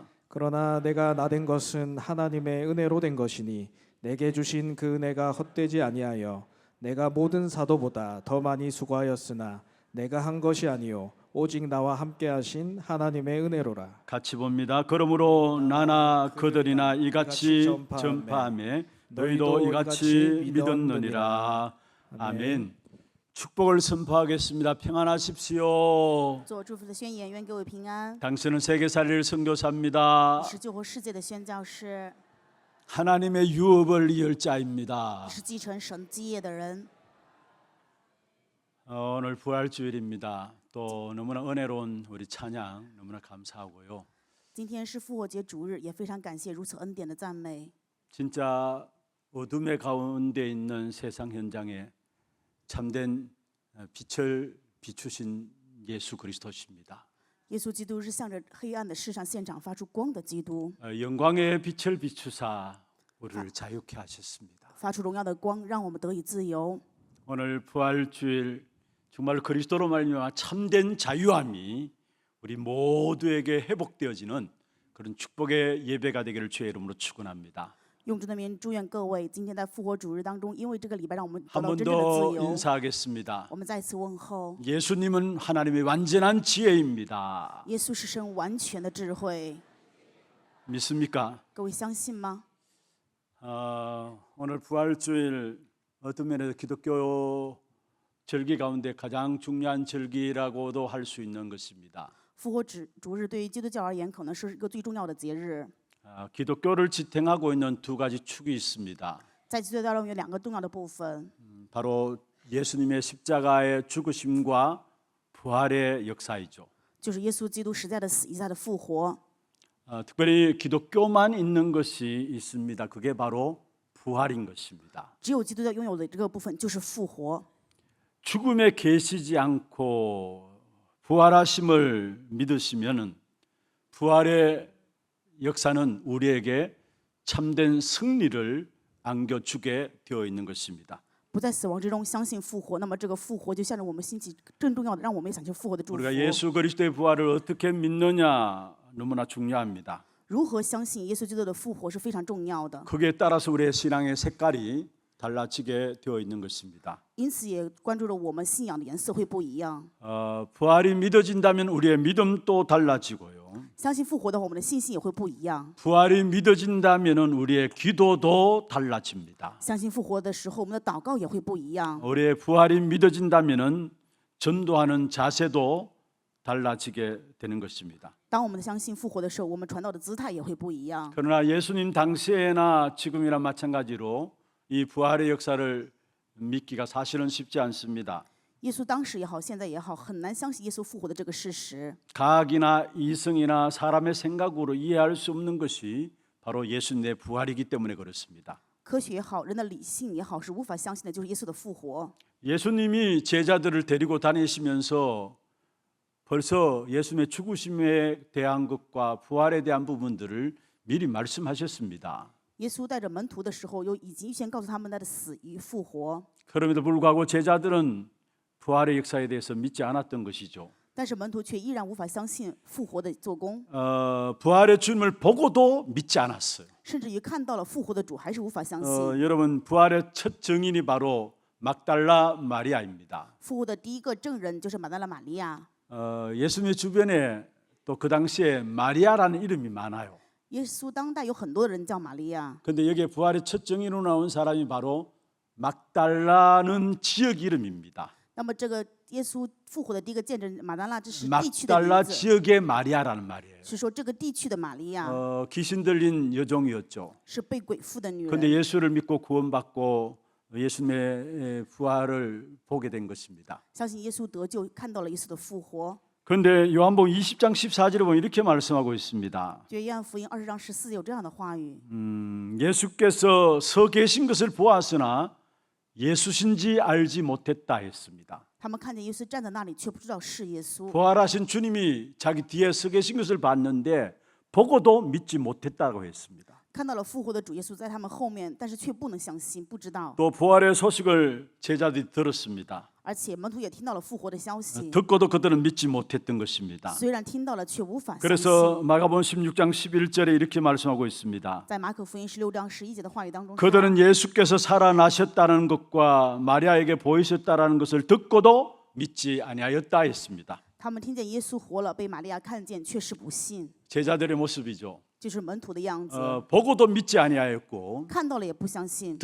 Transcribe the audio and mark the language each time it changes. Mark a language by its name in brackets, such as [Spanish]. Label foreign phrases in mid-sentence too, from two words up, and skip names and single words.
[Korean] 그러나 내가 나된 것은 하나님의 은혜로 된 것이니 내게 주신 그 은혜가 헛되지 아니하여 내가 모든 사도보다 더 많이 수고하였으나 내가 한 것이 아니요 오직 나와 함께 하신 하나님의 은혜로라. 같이 봅니다. 그러므로 나나 그들이나 이같이 전파하며 너희도 이같이 믿었느니라. 아멘. 축복을 선포하겠습니다. 평안하십시오. [Chinese] 做祝福的宣言，愿各位平安。 [Korean] 당신은 세계살이를 선교사입니다. [Chinese] 你是救活世界的宣教士， [Korean] 하나님의 유업을 이을 자입니다. [Chinese] 你是继承神基业的人。 [Korean] 오늘 부활주일입니다. 또 너무나 은혜로운 우리 찬양 너무나 감사하고요. [Chinese] 今天是复活节主日，也非常感谢如此恩典的赞美。 [Korean] 진짜 어둠의 가운데 있는 세상 현장에 참된 빛을 비추신 예수 그리스도십니다. [Chinese] 耶稣基督是向着黑暗的世上现场发出光的基督， [Korean] 영광의 빛을 비추사 우리를 자유케 하셨습니다. [Chinese] 发出荣耀的光，让我们得以自由。 [Korean] 오늘 부활주일 정말 그리스도로 말미암아 참된 자유함이 우리 모두에게 회복되어지는 그런 축복의 예배가 되기를 주의 이름으로 축원합니다. [Chinese] 用主的名祝愿各位今天在复活主日当中，因为这个礼拜让我们得 [Korean] 한 [Chinese] 到 [Korean] 번 [Chinese] 真正的 [Korean] 더 [Chinese] 自由。 [Korean] 인사하겠습니다. [Chinese] 我们再次问候， [Korean] 예수님은 하나님의 완전한 지혜입니다. [Chinese] 耶稣是神完全的智慧， [Korean] 믿습니까? [Chinese] 各位相信吗？ [Korean] 오늘 부활주일 어떤 면에서 기독교 절기 가운데 가장 중요한 절기라고도 할 수 있는 것입니다. [Chinese] 复活主日对于基督教而言，可能是一个最重要的节日。 [Korean] 기독교를 지탱하고 있는 두 가지 축이 있습니다. [Chinese] 在基督教中有2个重要的部分， [Korean] 바로 예수님의 십자가의 죽으심과 부활의 역사이죠. [Chinese] 就是耶稣基督实在的死，一再的复活。 [Korean] 특별히 기독교만 있는 것이 있습니다. 그게 바로 부활인 것입니다. [Chinese] 只有基督教拥有的这个部分就是复活。 [Korean] 죽음에 계시지 않고 부활하심을 믿으시면은 부활의 역사는 우리에게 참된 승리를 안겨주게 되어 있는 것입니다. [Chinese] 不在死亡之中相信复活，那么这个复活就向着我们兴起更重要的，让我们也想去复活的祝福。 [Korean] 우리가 예수 그리스도의 부활을 어떻게 믿느냐 너무나 중요합니다. [Chinese] 如何相信耶稣基督的复活是非常重要的， [Korean] 거기에 따라서 우리의 신앙의 색깔이 달라지게 되어 있는 것입니다. [Chinese] 因此也关注了我们信仰的颜色会不一样。 [Korean] 부활이 믿어진다면 우리의 믿음도 달라지고요. [Chinese] 相信复活的话，我们的信心也会不一样。 [Korean] 부활이 믿어진다면 우리의 기도도 달라집니다. [Chinese] 相信复活的时候，我们的祷告也会不一样。 [Korean] 우리의 부활이 믿어진다면 전도하는 자세도 달라지게 되는 것입니다. [Chinese] 当我们相信复活的时候，我们传道的姿态也会不一样。 [Korean] 그러나 예수님 당시에나 지금이나 마찬가지로 이 부활의 역사를 믿기가 사실은 쉽지 않습니다. [Chinese] 耶稣当时也好，现在也好，很难相信耶稣复活的这个事实。 [Korean] 과학이나 이성이나 사람의 생각으로 이해할 수 없는 것이 바로 예수님의 부활이기 때문에 그렇습니다. [Chinese] 科学也好，人的理性也好，是无法相信的，就是耶稣的复活。 [Korean] 예수님이 제자들을 데리고 다니시면서 벌써 예수님의 죽으심에 대한 것과 부활에 대한 부분들을 미리 말씀하셨습니다. [Chinese] 耶稣带着门徒的时候，已经预先告诉他们他的死与复活。 [Korean] 그럼에도 불구하고 제자들은 부활의 역사에 대해서 믿지 않았던 것이죠. [Chinese] 但是门徒却依然无法相信复活的做工， [Korean] 부활의 주님을 보고도 믿지 않았어요. [Chinese] 甚至于看到了复活的主还是无法相信。 [Korean] 여러분 부활의 첫 증인이 바로 막달라 마리아입니다. [Chinese] 复活的第一个证人就是马大拉玛利亚。 [Korean] 예수님의 주변에 또 그 당시에 마리아라는 이름이 많아요. [Chinese] 耶稣当代有很多人叫玛利亚， [Korean] 그런데 여기에 부활의 첫 증인으로 나온 사람이 바로 막달라는 지역 이름입니다. [Chinese] 那么这个耶稣复活的第一个见证马大拉，这是地区的 막달라 名字， [Korean] 지역의 마리아라는 말이에요. [Chinese] 是说这个地区的玛利亚 [Korean] 귀신 들린 여종이었죠. [Chinese] 是被鬼附的女 [Korean] 그런데 [Chinese] 人， [Korean] 예수를 믿고 구원받고 예수님의 부활을 보게 된 것입니다. [Chinese] 相信耶稣得救，看到了耶稣的复活。 [Korean] 그런데 요한복음 20장 14절에 보면 이렇게 말씀하고 있습니다. [Chinese] 就约翰福音20章14有这样的话语， [Korean] 예수께서 서 계신 것을 보았으나 예수신지 알지 못했다 했습니다. [Chinese] 他们看见耶稣站在那里，却不知道是耶稣。 [Korean] 부활하신 주님이 자기 뒤에 서 계신 것을 봤는데 보고도 믿지 못했다고 했습니다. [Chinese] 看到了复活的主耶稣在他们后面，但是却不能相信，不知道。 [Korean] 또 부활의 소식을 제자들이 들었습니다. [Chinese] 而且门徒也听到了复活的消息， [Korean] 듣고도 그들은 믿지 못했던 것입니다. [Chinese] 虽然听到了，却无法相信。 [Korean] 그래서 마가복음 16장 11절에 이렇게 말씀하고 있습니다. [Chinese] 在马可福音16章11节的话语当中说， [Korean] 그들은 예수께서 살아나셨다는 것과 마리아에게 보이셨다는 것을 듣고도 믿지 아니하였다 했습니다. [Chinese] 他们听见耶稣活了，被玛利亚看见，却是不信， [Korean] 제자들의 모습이죠. [Chinese] 就是门徒的样子。 [Korean] 보고도 믿지 아니하였고 [Chinese] 看到了也不相信，